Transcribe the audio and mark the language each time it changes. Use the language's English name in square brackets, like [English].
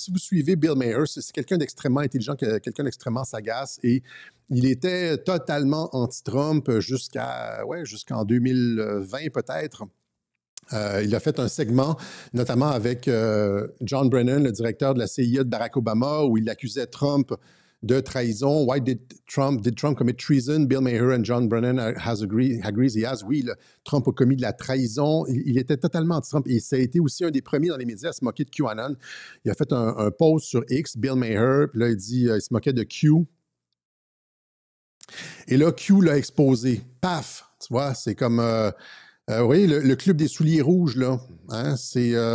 [French] Et si vous suivez Bill Maher, c'est quelqu'un d'extrêmement intelligent, quelqu'un d'extrêmement sagace, et il était totalement anti-Trump jusqu'en 2020 peut-être. Il a fait un segment, notamment avec John Brennan, le directeur de la CIA de Barack Obama, où il accusait Trump de trahison. [English] Why did Trump commit treason? Bill Maher and John Brennan agrees he has. [French] Oui, Trump a commis de la trahison. Il était totalement anti-Trump. Et ça a été aussi un des premiers dans les médias à se moquer de QAnon. Il a fait un post sur X, Bill Maher, puis là, il dit il se moquait de Q. Et là, Q l'a exposé. Paf! Tu vois, c'est comme... oui, le club des souliers rouges, là, hein, c'est...